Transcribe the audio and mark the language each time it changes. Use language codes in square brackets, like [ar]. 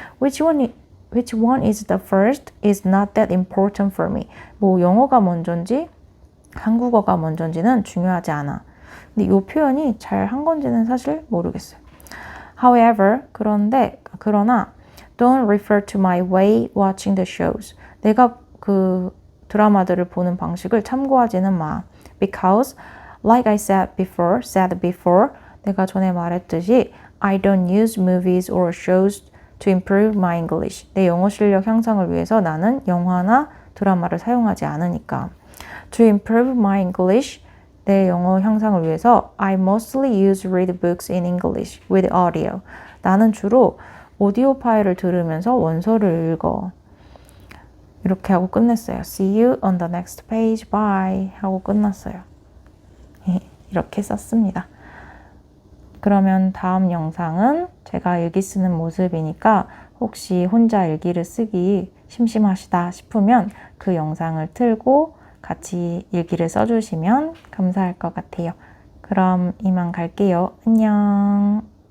[en] Which one is the first is not that important for me. [ko] 뭐 영어가 먼저인지 한국어가 먼저인지는 중요하지 않아. 근데 이 표현이 잘 한 건지는 사실 모르겠어요. However, 그러나 [en] Don't refer to my way watching the shows. [ko] 내가 그 드라마들을 보는 방식을 참고하지는 마. [en] Because, like I said before, [ko] 내가 전에 말했듯이 [en] I don't use movies or shows to improve my English. [ko] 내 영어 실력 향상을 위해서 나는 영화나 드라마를 사용하지 않으니까. [en] To improve my English, [ko] 내 영어 향상을 위해서 [en] I mostly read books in English with audio. [ko] 나는 주로 오디오 파일을 들으면서 원서를 읽어. 이렇게 하고 끝냈어요. [en] See you on the next page. Bye. [ko] 하고 끝났어요. 이렇게 썼습니다. 그러면 다음 영상은 제가 일기 쓰는 모습이니까 혹시 혼자 일기를 쓰기 심심하시다 싶으면 그 영상을 틀고 같이 일기를 써주시면 감사할 것 같아요. 그럼 이만 갈게요. 안녕.